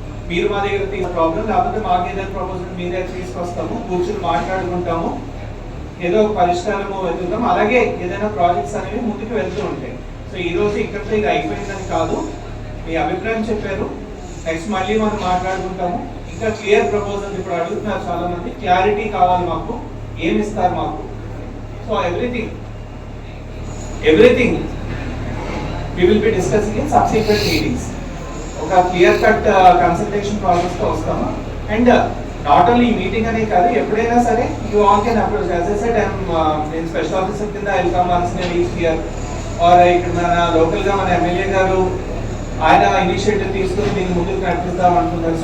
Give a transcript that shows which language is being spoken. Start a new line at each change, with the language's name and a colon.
Telugu: మీరు మా దగ్గర తీసుకున్న ప్రాబ్లం, లేకపోతే మాకు ఏదైనా ప్రపోజల్ మీ దగ్గర తీసుకొస్తాము, కూర్చుని మాట్లాడుకుంటాము, ఏదో ఒక పరిష్కారము వెతుకుతాం. అలాగే ఏదైనా ప్రాజెక్ట్స్ అనేవి ముందుకు వెళ్తూ ఉంటాయి. సో ఈ రోజు ఇక్కడితో ఇది అయిపోయిందని కాదు, మీ అభిప్రాయం చెప్పారు, నెక్స్ట్ మళ్ళీ మనం మాట్లాడుకుంటాము. ఇంకా క్లియర్ ప్రపోజల్ ఇప్పుడు అడుగుతున్నారు చాలా మంది, క్లారిటీ కావాలి మాకు, ఏమి ఇస్తారు మాకు. So
English: Everything we will be discussing in subsequent meetings.
Telugu: ఒక క్లియర్ కట్ కన్సల్టేషన్ ప్రాసెస్ తో వస్తాము.
English: and not only
Telugu: ఈ మీటింగ్ అనే కాదు, ఎప్పుడైనా సరే
English: You all can approach. As I said
Telugu: నేను స్పెషల్ ఆఫీసర్ కింద
English: I will come once in a week here,
Telugu: are ఇక్కడ మన లోకల్ గా మన ఎమ్మెల్యే గారు ఆయన ఇనిషియేటివ్ తీసుకుని దీన్ని ముందుకు నడిపిద్దాం అంటున్నారు.